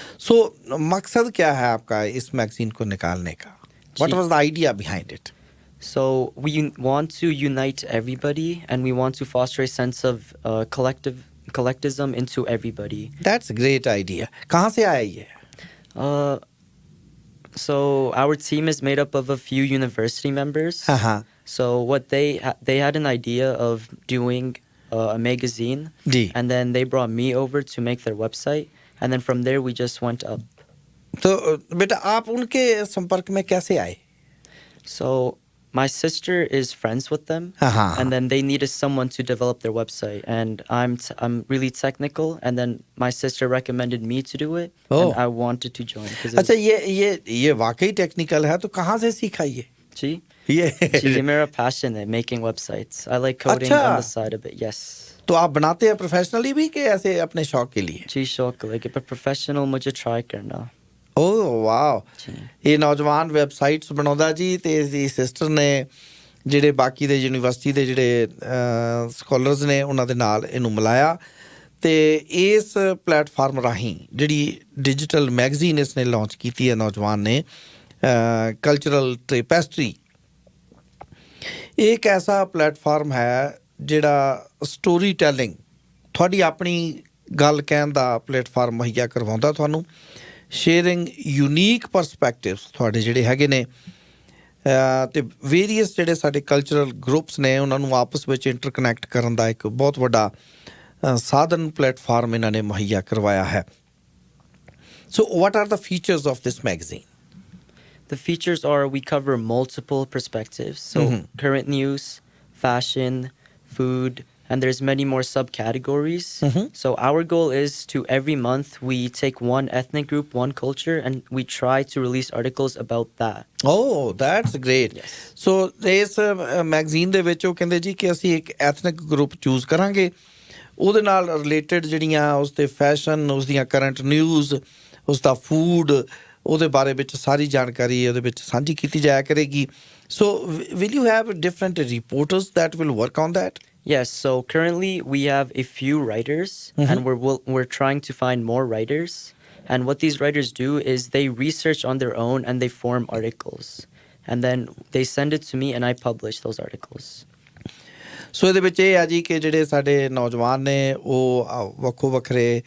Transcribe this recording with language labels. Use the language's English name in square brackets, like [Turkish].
[Punjabi] ਸੋ ਮਕਸਦ [Hindi] क्या है आपका इस मैगजीन को निकालने का? [English] What was the idea behind it? So we want to unite everybody and we want to foster a sense of collectivism into everybody. That's a great idea. [Hindi] कहाँ से आया ये? [English] So our team is made up of a few university members. So what they had an idea of doing a magazine, and then they brought me over to make their website, and then from there we just went up. [Hindi] तो बेटा आप उनके संपर्क में कैसे आए? [English] So my sister is friends with them, and then they needed someone to develop their website, and I'm really technical, and then my sister recommended me to do it, and I wanted to join. [Hindi] अच्छा, ये वाकई technical है, तो कहाँ से सीखा ये? जी, ये मेरा passion है, [English] making websites. I like coding on the side of it. Yes. [Hindi] तो आप बनाते हैं प्रोफेशनली भी कि ऐसे अपने शौक के लिए? जी, शौक लगे, पर प्रोफेशनल मुझे ट्राई करना। Oh wow. [Punjabi] ਇਹ ਨੌਜਵਾਨ ਵੈਬਸਾਈਟਸ ਬਣਾਉਂਦਾ ਜੀ ਤੇ ਇਸਦੀ ਸਿਸਟਰ ਨੇ ਜਿਹੜੇ ਬਾਕੀ ਦੇ ਯੂਨੀਵਰਸਿਟੀ ਦੇ ਜਿਹੜੇ ਸਕਾਲਰਸ ਨੇ ਉਹਨਾਂ ਦੇ ਨਾਲ ਇਹਨੂੰ ਮਿਲਾਇਆ ਤੇ ਇਸ ਪਲੇਟਫਾਰਮ ਰਾਹੀਂ ਜਿਹੜੀ ਡਿਜੀਟਲ ਮੈਗਜ਼ੀਨ ਇਸਨੇ ਲਾਂਚ ਕੀਤੀ ਹੈ ਨੌਜਵਾਨ ਨੇ, ਕਲਚਰਲ ਟੇਪੈਸਟਰੀ। ਇਹ ਇੱਕ ਐਸਾ ਪਲੇਟਫਾਰਮ ਹੈ ਜਿਹੜਾ ਸਟੋਰੀ ਟੈਲਿੰਗ, ਤੁਹਾਡੀ ਆਪਣੀ ਗੱਲ ਕਹਿਣ ਦਾ ਪਲੇਟਫਾਰਮ ਮੁਹੱਈਆ ਕਰਵਾਉਂਦਾ ਤੁਹਾਨੂੰ। ਸ਼ੇਅਰਿੰਗ ਯੂਨੀਕ ਪਰਸਪੈਕਟਿਵਸ ਤੁਹਾਡੇ ਜਿਹੜੇ ਹੈਗੇ ਨੇ ਅਤੇ ਵੇਰੀਅਸ ਜਿਹੜੇ ਸਾਡੇ ਕਲਚਰਲ ਗਰੁੱਪਸ ਨੇ ਉਹਨਾਂ ਨੂੰ ਆਪਸ ਵਿੱਚ ਇੰਟਰਕਨੈਕਟ ਕਰਨ ਦਾ ਇੱਕ ਬਹੁਤ ਵੱਡਾ ਸਾਧਨ ਪਲੇਟਫਾਰਮ ਇਹਨਾਂ ਨੇ ਮੁਹੱਈਆ ਕਰਵਾਇਆ ਹੈ। [English] So what are the features of this magazine? The features are we cover multiple perspectives. So current news, fashion, food, and there's many more subcategories. So our goal is to every month we take one ethnic group, one culture, and we try to release articles about that. Oh, that's great. Yes. So [Punjabi] ਇਸ magazine ਦੇ ਵਿੱਚ ਉਹ ਕਹਿੰਦੇ ਜੀ ਕਿ ਅਸੀਂ ਇੱਕ ethnic group choose ਕਰਾਂਗੇ, ਉਹਦੇ ਨਾਲ ਰਿਲੇਟਡ ਜਿਹੜੀਆਂ ਉਸਦੇ ਫੈਸ਼ਨ, ਉਸਦੀਆਂ ਕਰੰਟ ਨਿਊਜ਼, ਉਸਦਾ ਫੂਡ, ਉਹਦੇ ਬਾਰੇ ਵਿੱਚ ਸਾਰੀ ਜਾਣਕਾਰੀ ਉਹਦੇ ਵਿੱਚ ਸਾਂਝੀ ਕੀਤੀ ਜਾਇਆ ਕਰੇਗੀ। [English] So will you have different reporters that will work on that? Yes, so currently we have a few writers, and we're trying to find more writers. And what these writers do is they research on their own and they form articles. And then they send it to me and I publish those articles. [Punjabi] ਸੋ ਇਹਦੇ ਵਿੱਚ ਇਹ ਆ ਜੀ ਕਿ ਜਿਹੜੇ ਸਾਡੇ ਨੌਜਵਾਨ ਨੇ ਉਹ ਵੱਖੋ ਵੱਖਰੇ